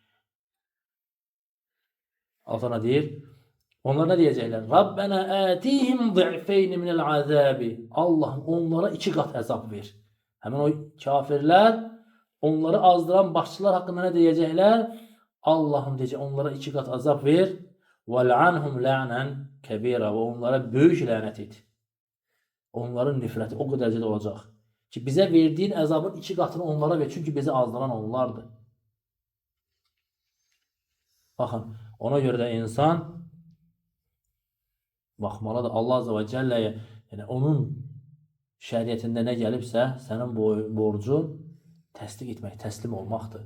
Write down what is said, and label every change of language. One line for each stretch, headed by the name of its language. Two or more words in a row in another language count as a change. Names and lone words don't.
Azerbaijani: Allah deyir, onlar nə deyəcəklər?
Arabic: ربنا آتهم ضِعْفَيْنِ من العذاب.
Azerbaijani: Allahım, onlara 2 qat əzab ver. Həmin o kafirlər, onları azdıran başçılar haqqında nə deyəcəklər? Allahım deyəcək, onlara 2 qat əzab ver.
Arabic: وَلْعَنْهُمْ لَعْنًا كَبِيرًا.
Azerbaijani: Və onlara böyük lənət et. Onların nifrəti o qədər dərəcədə olacaq ki, bizə verdiyin əzabın 2 qatını onlara ver. Çünki bizi azdıran onlardır. Baxın, ona görə də insan baxmalıdır Allah
Arabic: عز وجل,
Azerbaijani: yəni onun şəriətində nə gəlibsə, sənin borcun təsdiq etmək, təslim olmaqdır.